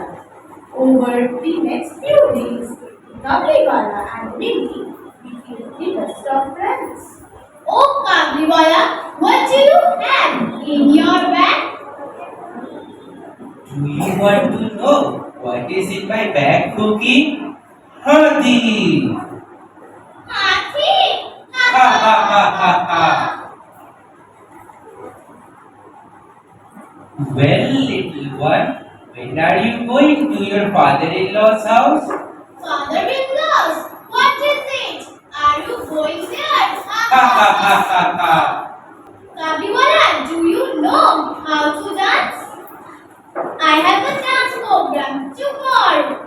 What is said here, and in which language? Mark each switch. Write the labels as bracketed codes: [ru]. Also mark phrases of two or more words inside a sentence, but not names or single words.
[en] Over the next few days, the Kabliwala and Minnie became the best of friends. Oh, Kabliwala, what do you have in your bag? Do you want to know what is in my bag, Cookie? Hadi! Hathi? Ha ha ha ha ha! Well, little one, when are you going to your father-in-law's house? Father-in-laws, what is it? Are you going there? Ha ha ha ha ha! Kabliwala, do you know how to dance? I have a dance program tomorrow.